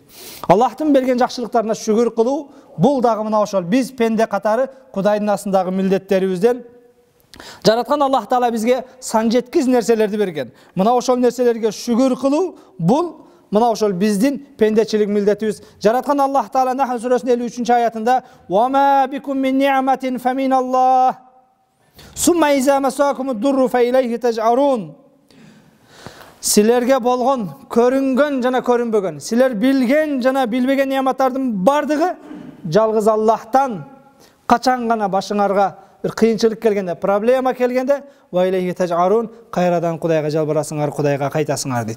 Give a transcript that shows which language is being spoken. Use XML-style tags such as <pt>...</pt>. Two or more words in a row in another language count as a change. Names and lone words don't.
<ky>Аллахтын берген жакшылыктарына шүгүр кылуу, бул дагы мына ошол биз пенде катары Кудайдын астындагы милдеттерибизден. Жараткан Аллах Таала бизге сан жеткиз нерселерди берген. Мына ошол нерселерге шүгүр кылуу, бул мына ошол биздин пендечилик милдетибиз. Жараткан Аллах Таала Нахл сүрөсүнүн 53 аятында:</ky> <ar>"وما بكم من نعمة فمن الله. ثم إذا مسكم الضر فإليه تجأرون."</ar> <ky>Силерге болгон көрүнгөн жана көрүнбөгөн, силер билген жана билбеген нематтардын бардыгы жалгыз Аллахтан. Качан гана башыңарга bir кыйынчылык келгенде, проблема келгенде,</ky> <ar>وإليه تجأرون,</ar> <ky>кайрадан Кудайга жалбарасыңар, Кудайга кайтасыңар дейт.</ky>